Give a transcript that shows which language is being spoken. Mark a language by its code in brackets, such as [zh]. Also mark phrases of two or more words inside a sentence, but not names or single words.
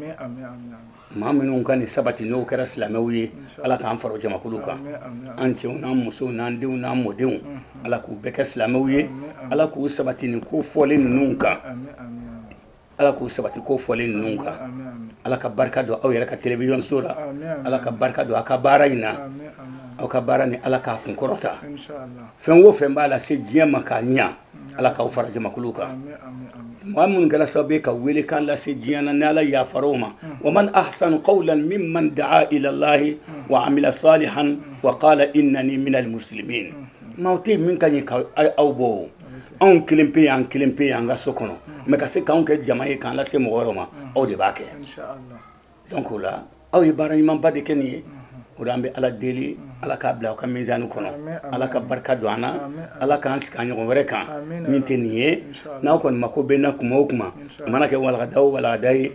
[bm] maa minnu ka nin sabati n'o kɛra silamɛw ye Ala k'an fara o jamakulu kan an cɛw n'an musow n'an denw n'an mɔdenw Ala k'u bɛɛ kɛ silamɛw ye Ala k'u sabati nin ko fɔlen ninnu kan Ala k'u sabati ko fɔlen ninnu kan Ala ka barika don aw yɛrɛ ka télévision so la Ala ka barika don aw ka baara in na aw ka baara ni Ala k'a kun kɔrɔta fɛn o fɛn b'a la se diɲɛ ma k'a ɲa Ala k'aw fara jamakulu kan maa minnu kɛra sababu ye ka welekan lase diɲɛ na ni Ala yafar'o ma [ar] ومن أحسن قولا ممن دعا إلى الله وعمل صالحا وقال إنني من المسلمين [bm] maa tɛ min ka ɲi k'aw bɔ anw kelen pe yan an ka so kɔnɔ mais ka se k'anw kɛ jama ye k'an lase mɔgɔ wɛrɛw ma aw de b'a kɛ donc o la aw ye baara ɲumanba de kɛ nin ye o la an bɛ Ala deli Ala k'a bila aw ka mizani kɔnɔ Ala ka barika don an na Ala k'an sigi a ɲɔgɔn wɛrɛ kan min tɛ nin ye n'aw kɔni mako bɛ n na kuma o kuma a mana kɛ walagada o walagada ye